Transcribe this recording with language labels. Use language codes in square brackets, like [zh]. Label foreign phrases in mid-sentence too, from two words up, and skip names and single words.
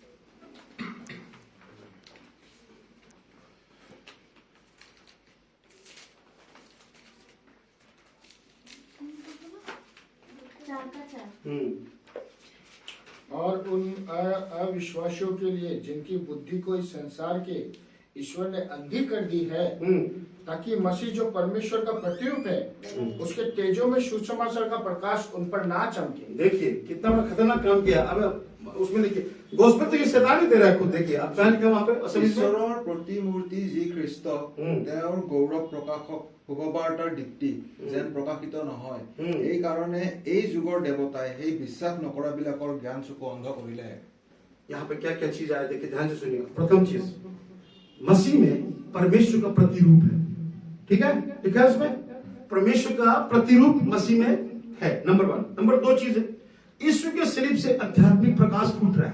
[hi] और उन अविश्वासियों के लिए जिनकी बुद्धि को इस संसार के ईश्वर ने अंधी कर दी है, ताकि मसीह जो परमेश्वर का प्रतिरूप है, उसके तेजों में सुसमाचार का प्रकाश उन पर ना चमके। देखिए कितना बड़ा खतरनाक काम किया। अब उसमें देखिए, गोस्पेल तो ये शैतान ही दे रहा है खुद। देखिए आप जान के वहां पे [as] ঈশ্বৰৰ প্ৰতিমূৰ্তি যি খ্ৰীষ্ট, তেওঁৰ গৌৰৱ প্ৰকাশক শুভবাৰ্তাৰ দীপ্তি যেন প্ৰকাশিত নহয়, এই কাৰণে এই যুগৰ দেৱতাই সেই বিশ্বাস নকৰা বিলাকৰ জ্ঞান চকু অন্ধ কৰিলে। [hi] यहाँ पे क्या क्या चीज आया, देखिए ध्यान से सुनिए। प्रथम चीज, मसीह में परमेश्वर का प्रतिरूप है। ठीक है, लिखा है उसमें परमेश्वर का प्रतिरूप मसीह में है, नंबर 1। नंबर 2 चीज है, यीशु के सलीब से आध्यात्मिक प्रकाश फूट रहा है।